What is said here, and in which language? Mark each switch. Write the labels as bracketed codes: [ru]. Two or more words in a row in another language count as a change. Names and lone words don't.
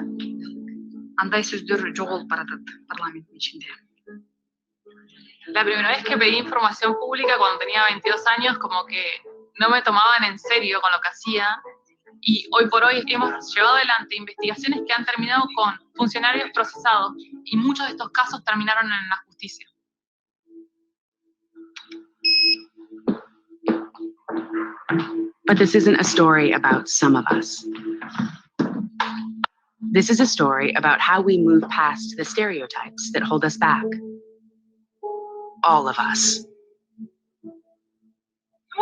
[ky] Андай сөздөр жоголуп баратат парламенттин ичинде. [es] La primera vez que pedí información pública cuando tenía 22 años, como que no me tomaban en serio con lo que hacía. Y hoy por hoy hemos llevado adelante investigaciones que han terminado con funcionarios procesados y muchos de estos casos terminaron en la justicia. [en] But this isn't a story about some of us. This is a story about how we move past the stereotypes that hold us back. All of us.